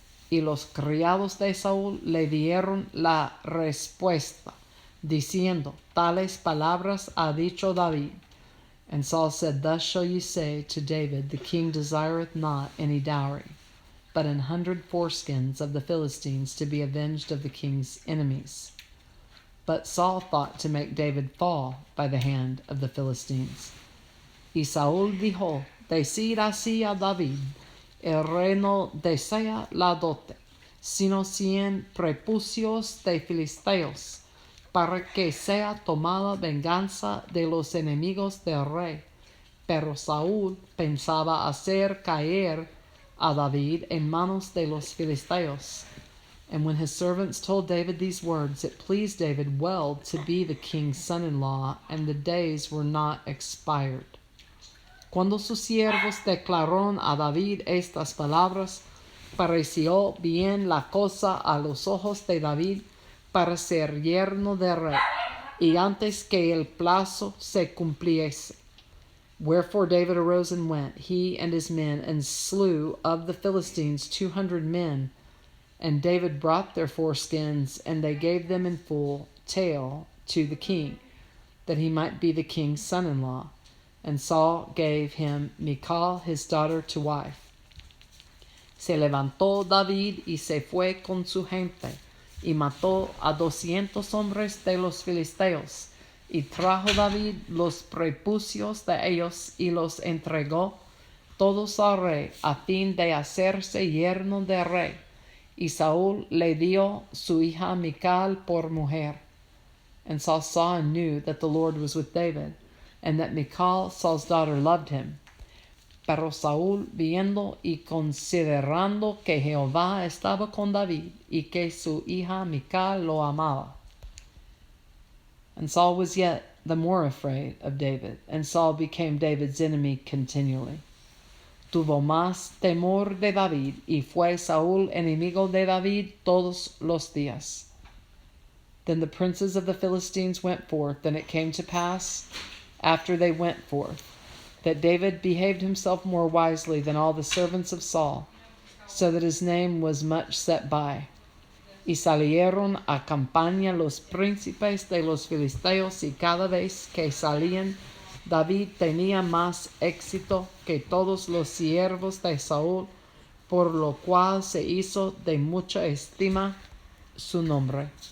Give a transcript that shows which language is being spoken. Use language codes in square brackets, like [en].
[es] Y los criados de Saúl le dieron la respuesta, diciendo, Tales palabras ha dicho David. [en] And Saul said, Thus shall ye say to David, The king desireth not any dowry, but 100 foreskins of the Philistines, to be avenged of the king's enemies. But Saul thought to make David fall by the hand of the Philistines. [es] Y Saúl dijo, decid así a David, el rey no desea la dote, sino 100 prepucios de filisteos, para que sea tomada venganza de los enemigos del rey. Pero Saúl pensaba hacer caer a David en manos de los filisteos. [en] And when his servants told David these words, it pleased David well to be the king's son-in-law, and the days were not expired. [es] Cuando sus siervos declararon a David estas palabras, pareció bien la cosa a los ojos de David para ser yerno de rey, y antes que el plazo se cumpliese. [en] Wherefore David arose and went, he and his men, and slew of the Philistines 200 men. And David brought their foreskins, and they gave them in full tale to the king, that he might be the king's son-in-law. And Saul gave him Michal his daughter to wife. [es] Se levantó David y se fue con su gente, y mató a 200 hombres de los filisteos, y trajo David los prepucios de ellos, y los entregó todos al rey, a fin de hacerse yerno de rey. Y Saúl le dio su hija Michal por mujer. [en] And Saul saw and knew that the Lord was with David, and that Michal, Saul's daughter, loved him. [es] Pero Saúl, viendo y considerando que Jehová estaba con David, y que su hija Michal lo amaba. [en] And Saul was yet the more afraid of David, and Saul became David's enemy continually. [es] Tuvo más temor de David, y fue Saúl enemigo de David todos los días. [en] Then the princes of the Philistines went forth, and it came to pass, after they went forth, that David behaved himself more wisely than all the servants of Saul, so that his name was much set by. [es] Y salieron a campaña los príncipes de los filisteos, y cada vez que salían, David tenía más éxito que todos los siervos de Saúl, por lo cual se hizo de mucha estima su nombre.